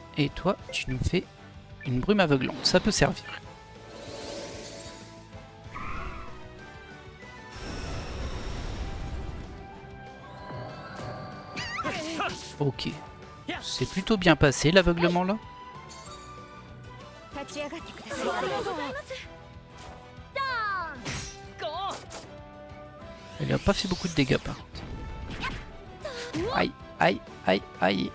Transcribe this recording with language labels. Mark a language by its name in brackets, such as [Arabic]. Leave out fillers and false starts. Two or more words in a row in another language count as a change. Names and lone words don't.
[French] Et toi, tu nous fais une brume aveuglante. Ça peut servir. Ok. C'est plutôt bien passé l'aveuglement là. [Japanese] 立ち上がってください。 [French] Elle a pas fait beaucoup de dégâts par contre. Aïe, aïe, aïe, aïe.